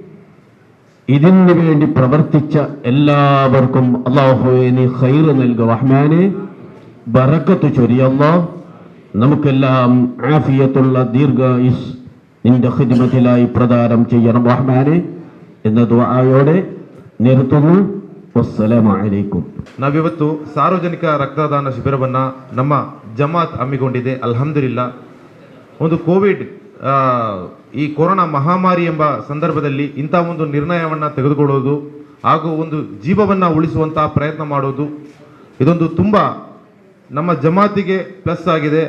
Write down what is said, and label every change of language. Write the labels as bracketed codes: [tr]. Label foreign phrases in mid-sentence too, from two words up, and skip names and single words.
[ml] ഇതിനു വേണ്ടി പ്രവർത്തിച്ച എല്ലാവർക്കും അല്ലാഹുവേ നീ ഖൈർ നൽകുക റഹ്മാനെ, ബറക്കത്ത് ചൊരിയല്ലാ, നമുക്കെല്ലാം ആഫിയത്തുള്ള ദീർഘായുസ് നിന്റെ ഖിദ്മത്തിലായി പ്രദാനം ചെയ്യണം റഹ്മാനെ എന്ന ദുആയോടെ നിർത്തുന്നു. [ar] والسلام عليكم. [kn] ನಾವಿವತ್ತು ಸಾರ್ವಜನಿಕ ರಕ್ತದಾನ ಶಿಬಿರವನ್ನ ನಮ್ಮ ಜಮಾತ್ ಹಮ್ಮಿಕೊಂಡಿದೆ. ಅಲ್ಹಮ್ದುಲಿಲ್ಲಾ, ಒಂದು ಕೋವಿಡ್ ಈ ಕೊರೋನಾ ಮಹಾಮಾರಿ ಎಂಬ ಸಂದರ್ಭದಲ್ಲಿ ಇಂಥ ಒಂದು ನಿರ್ಣಯವನ್ನ ತೆಗೆದುಕೊಳ್ಳೋದು ಹಾಗೂ ಒಂದು ಜೀವವನ್ನ ಉಳಿಸುವಂತಹ ಪ್ರಯತ್ನ ಮಾಡೋದು, ಇದೊಂದು ತುಂಬಾ ನಮ್ಮ ಜಮಾತಿಗೆ ಪ್ಲಸ್ ಆಗಿದೆ.